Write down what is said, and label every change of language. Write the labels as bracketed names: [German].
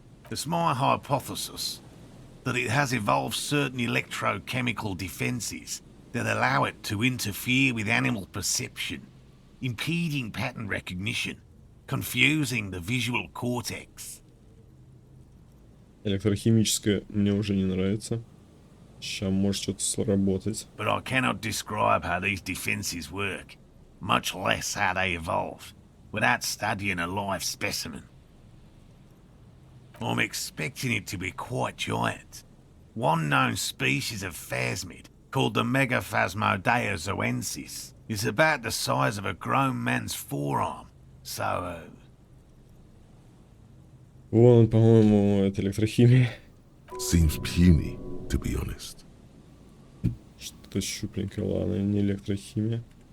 [English] It's my hypothesis that it has evolved certain electrochemical defences that allow it to interfere with animal perception, impeding pattern recognition, confusing the visual cortex. [Russian] Электрохимическое мне уже не нравится. Сейчас может что-то сработать. [English] But I cannot describe how these defences work, much less how they evolved, without studying a live specimen. I'm expecting it to be quite giant. One known species of phasmid, called the Megaphasmodea zoensis, is about the size of a grown man's forearm. So, [Russian] Вон он, по-моему, это электрохимия. [English] Seems puny, to be honest. [Russian] Что-то щупленькое, ладно, не электрохимия.